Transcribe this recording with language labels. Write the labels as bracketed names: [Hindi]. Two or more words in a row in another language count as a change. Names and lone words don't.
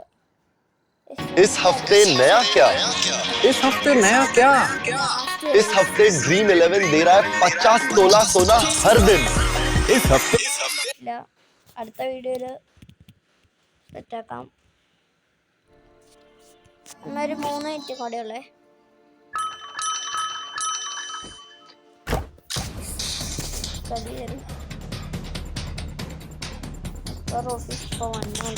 [Hindi] इस हफ्ते नया क्या? इस हफ्ते नया क्या? इस हफ्ते ड्रीम 11 दे रहा है 50 तोला सोना हर दिन. इस हफ्ते [Malayalam] അടുത്ത വീഡിയോയില് സെറ്റാക്കാം. എന്നൊരു 3 മിനിറ്റ് കൂടെയുള്ളേ. ഓഫീസ് ഇപ്പോൾ വന്നുണ്ടോ?